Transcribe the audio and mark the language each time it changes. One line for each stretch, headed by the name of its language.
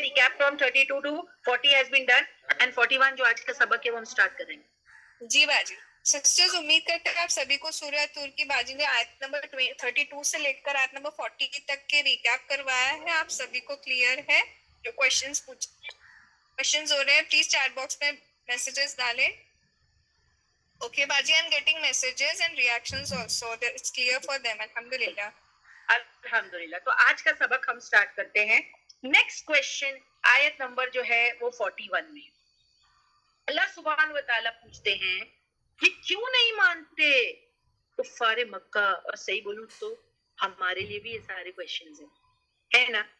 English: recap from 32 to 40 has been done and 41
Urdu: جو آج کا سبق ہے وہ ہم سٹارٹ کریں گے. جی باجی. سسٹرز امید کرتے ہیں آپ سبھی کو سورہ طور کی باجی نے آیت نمبر 32 سے لے کر آیت نمبر 40 تک کے ریکیپ کروایا ہے. آپ سبھی کو کلیئر ہے. جو کوشچنز کوشچنز ہو رہے ہیں پلیز چیٹ باکس میں میسیجز ڈالیں.
English: Okay باجی, I'm getting messages and reactions also. It's clear for them. الحمدللہ.
Urdu: الحمدللہ. تو آج کا سبق ہم سٹارٹ کرتے ہیں. نیکسٹ کوشچن آیت نمبر جو ہے وہ 41 میں. اللہ سبحانہ و تعالیٰ پوچھتے ہیں کہ کیوں نہیں مانتے کفار مکہ. اور صحیح بولوں تو ہمارے لیے بھی یہ سارے کوشچنز ہیں, ہے نا.